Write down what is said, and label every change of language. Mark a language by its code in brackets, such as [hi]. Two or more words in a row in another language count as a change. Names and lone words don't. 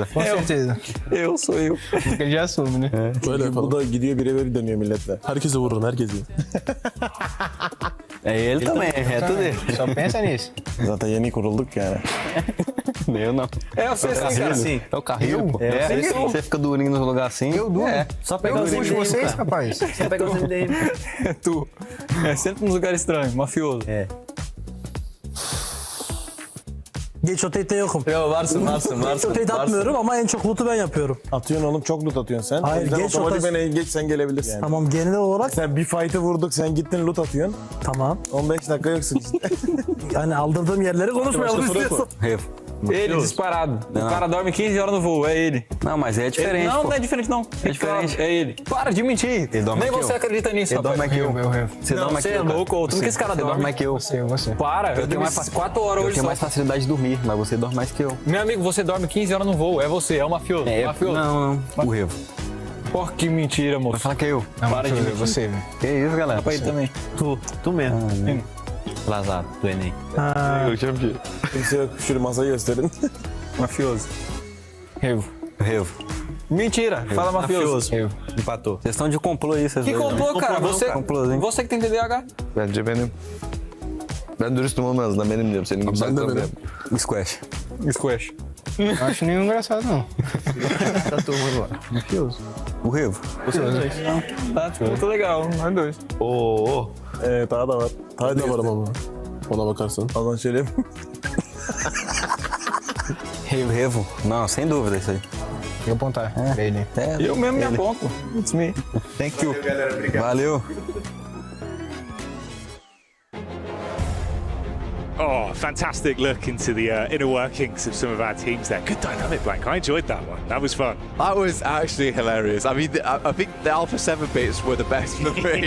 [pt] Com certeza. Eu sou eu. Ele já assume, né? [tr] Böyle bu da gidiyor birebir dönüyor milletle. Herkesi vurun, herkesi. [pt] É ele também, é tudo ele. Só pensa nisso. [tr] Zaten yeni kurulduk yani. [pt] Eu não. É, você fica assim. É o carrinho, pô. É, você fica durinho no lugar assim. Eu durmo. É. Só pegar os MDM, vocês, rapaz. Só pegar os MDM. É tu. É sempre nos lugares estranhos, mafioso. É. [tr] Geç rotate'de yokum. Yo varsın. Geç rotate atmıyorum ama en çok loot'u ben yapıyorum. Atıyorsun oğlum, çok loot atıyorsun sen. Hayır, O yüzden geç otomatik geç sen gelebilirsin. Yani. Tamam, genel olarak Sen bir fight'ı vurduk, sen gittin loot atıyorsun. tamam. 15 dakika yoksun işte. Yani aldırdığım yerleri konuşmayalım istiyorsan. [pt] Rio. Ele disparado. O cara dorme 15 horas no voo, é ele. Não, mas é diferente. Não, pô. não é diferente não. É diferente. Claro, é ele. Para de mentir. Ele dorme Nem aqui, você ó. acredita nisso, Ele dorme rapaz. aqui, eu. Você Não, dorme aqui. você é louco, outro. Como que esse cara Você dorme? dorme mais que eu. Você. Para, eu tenho mais 4 horas Eu hoje tenho só. mais facilidade de dormir, mas você dorme mais que eu. Meu amigo, você dorme 15 horas no voo, é você, é o mafioso. É, mafioso. não. O Revo. Porra, que mentira, Vai moço. falar que é eu. Não, Para de você, mentir. você. Que isso, galera? Pra ele também. Tu mesmo. Lazado, do Enem. [tr] Kimse yok, şu masayı gösterin. [pt] Mafioso. Revo. Revo. Mentira, fala mafioso. Revo. Empatou. Vocês estão de complô aí, vocês Que dois, né? complô, cara? Você, Complôzinho. você que tem TDAH. [tr] Bence benim. Ben dürüstüm olma en azından benim diyorum. Senin gibi Ben de saklamıyorum. benim. Squash. Squash. [pt] Não acho nenhum engraçado, não. Tá turma agora. Mafioso. O Revo. Tá, tipo, muito legal, nós dois. [tr] Oo. Daha da var. Daha da var ama. Ona bakarsan. Ondan söyleyeyim. [pt] Revo. Não, sem dúvida isso aí. Vou apontar. Ele. Eu mesmo me aponto. [en] It's me. Thank you. Valeu. Oh, fantastic look into the inner workings of some of our teams there. Good dynamic, Blank. I enjoyed that one. That was fun. That was actually hilarious. I mean, I think the Alpha 7 bits were the best for me.